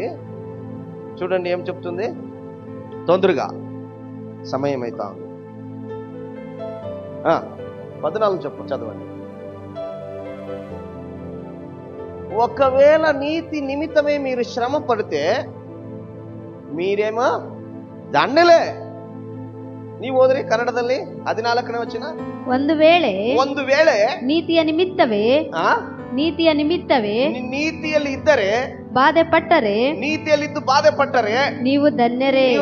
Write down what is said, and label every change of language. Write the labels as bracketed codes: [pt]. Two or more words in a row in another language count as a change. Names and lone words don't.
[te] చూడండి ఏం చెప్తుంది. తొందరగా సమయం అవుతా ఉంది. 14 చదవండి. ఒకవేళ నీతి నిమిత్తమే మీరు శ్రమ పడితే మీరేమో ದಂಡಲೆ. [kn] ನೀವು ಹೋದ್ರಿ ಕನ್ನಡದಲ್ಲಿ 14ನೇ ವಚನ. ಒಂದು ವೇಳೆ ನೀತಿಯ ನಿಮಿತ್ತವೇ ನೀತಿಯಲ್ಲಿ ಇದ್ದರೆ ಬಾಧೆ ಪಟ್ಟರೆ, ನೀತಿಯಲ್ಲಿದ್ದು ಬಾಧೆ ಪಟ್ಟರೆ ನೀವು ಧನ್ಯರೇ.